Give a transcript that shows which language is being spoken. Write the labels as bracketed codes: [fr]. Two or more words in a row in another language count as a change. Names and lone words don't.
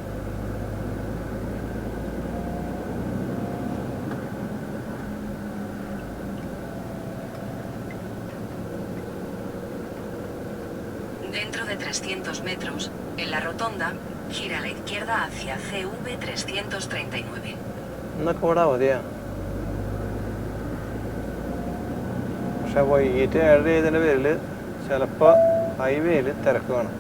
[es] Dentro de 300 metros, en la rotonda, gira a la izquierda hacia CV 339. [ml] എന്നൊക്കെ ഇവിടെ അവധിയാ. പക്ഷെ വൈകിട്ട് 7 ചെയ്തതിൻ്റെ പേരിൽ ചിലപ്പോൾ ഹൈവേയിൽ തിരക്ക് കാണും.